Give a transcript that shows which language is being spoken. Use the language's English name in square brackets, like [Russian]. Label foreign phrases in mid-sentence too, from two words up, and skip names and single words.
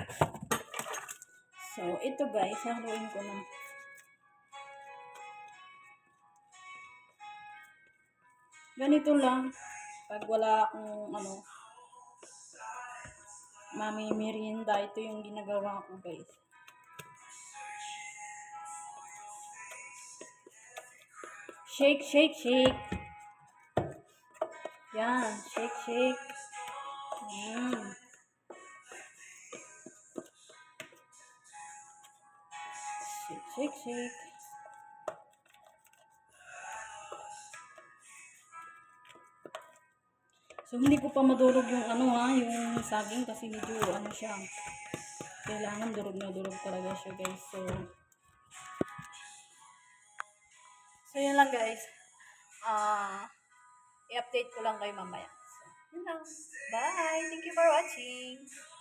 [Filipino] So, ito guys, haluin ko na. Ganito lang. Pag wala akong merienda, ito yung ginagawa ko guys. [English] Shake, shake, shake. Yan, shake, shake. Yan. Shake, shake, shake. [Filipino] So, hindi ko pa madurog yung yung saging kasi medyo siya. Kailangan durog na durog talaga siya guys. So yun lang guys. I-update ko lang kayo mamaya. So, yun lang. [English] Bye! Thank you for watching!